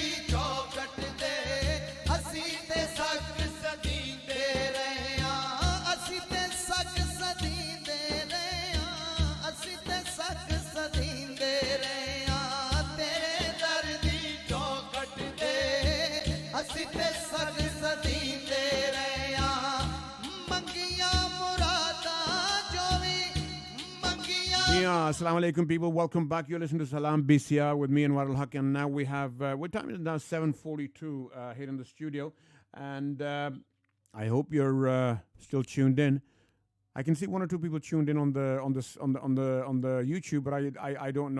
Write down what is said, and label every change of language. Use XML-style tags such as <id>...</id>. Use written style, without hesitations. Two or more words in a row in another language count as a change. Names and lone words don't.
<pa>ਚੌਖਟ ਦੇ ਅਸੀ ਤੇ ਸਗ ਸਦੀਂਦੇ ਰਹੇ ਹੈਂ ਅਸੀ ਤੇ ਸਗ ਸਦੀਂਦੇ ਰਹੇ ਹੈਂ ਅਸੀ ਤੇ ਸਗ ਸਦੀਂਦੇ ਰਹੇ ਹੈਂ ਤੇਰੇ ਦਰ ਦੀ ਚੌਖਟ ਦੇ ਅਸੀ ਤੇ ਸਗ ਸਦੀਂਦੇ ਰਹੇ ਹੈਂ ਮੰਗਿਆ ਮੁਰਾਦਾਂ ਜੋ ਭੀ ਮੰਗਿਆ</pa> <en>Yeah,</en> <ar>السلام عليكم</ar> <en>people. Welcome back. You're listening to Salaam BCR with me and Wadal Haq, and now we have what time is it now? 7:42 here in the studio, and I hope you're still tuned in. I can see one or two people tuned in on the YouTube, but I don't know.</en>